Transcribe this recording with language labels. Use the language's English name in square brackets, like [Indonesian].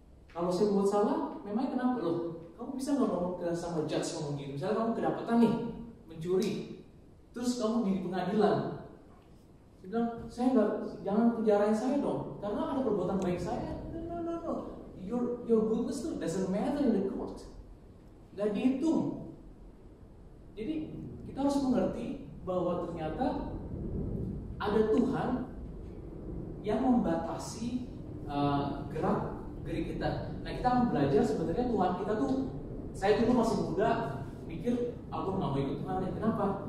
[Indonesian] Kalau saya berbuat salah, memang kenapa loh? Kamu bisa nggak ngomong ke sama judge ngomong gitu? Misalnya kamu kedapatan nih mencuri, terus kamu di pengadilan, Dia bilang, jangan penjarain saya dong, karena ada perbuatan baik saya. [English] No. Your goodness too doesn't matter in the court. [Indonesian] Gak dihitung. Jadi kita harus mengerti bahwa ternyata ada Tuhan yang membatasi gerak-gerik kita. Nah, kita akan belajar sebenarnya Tuhan kita tuh, saya dulu masih muda mikir aku nggak mau ikut Tuhan. Kenapa?